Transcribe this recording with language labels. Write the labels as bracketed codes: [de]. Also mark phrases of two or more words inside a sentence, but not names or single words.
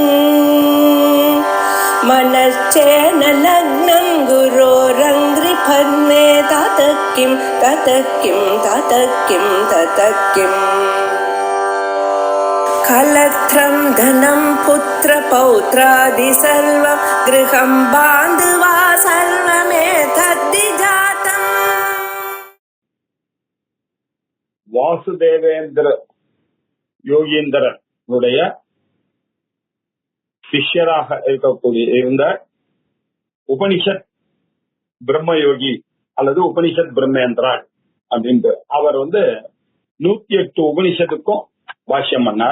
[sa] मनश्चेन लग्नं गुरोरङ्घ्रिफन्ने ततः किं कलत्रं धनं पुत्रपौत्रादि सर्वं गृहं बान्धवा सर्वमेतद्विजातम्. [ta] வாசுதேவேந்திர யோகீந்திரனுடைய சிஷ்யராக இருக்கக்கூடிய இருந்த உபனிஷத் பிரம்மயோகி அல்லது உபனிஷத் பிரம்மேந்திரான் அப்படின்ட்டு அவர் 108 உபனிஷத்துக்கும் பாஷ்யம் பண்ணார்.